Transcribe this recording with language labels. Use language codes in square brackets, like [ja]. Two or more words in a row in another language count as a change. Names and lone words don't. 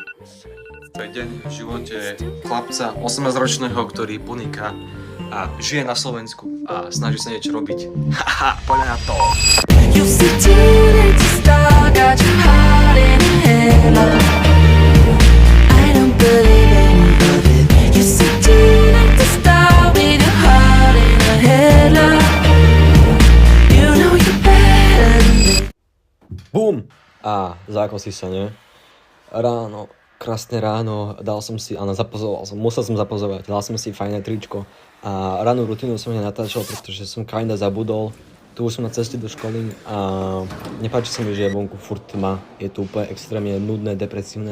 [sk] To je deň v živote chlapca 18-ročného, ktorý podniká a žije na Slovensku a snaží sa niečo robiť. Haha, poďme na to! [en] You sit like a star, got your heart in a halo. I don't believe any of it. You sit like a star with your heart in a halo. You know you're better than me. Bum! [sk] A zákosí sa, nie? Ráno, krásne ráno, musel som zapozovať, dal som si fajné tričko a rannú rutinu som nenatáčal, pretože som kinda zabudol. Tu už som na ceste do školy a nepáči sa mi, že je vonku furt tma, je to úplne extrémne nudné, depresívne.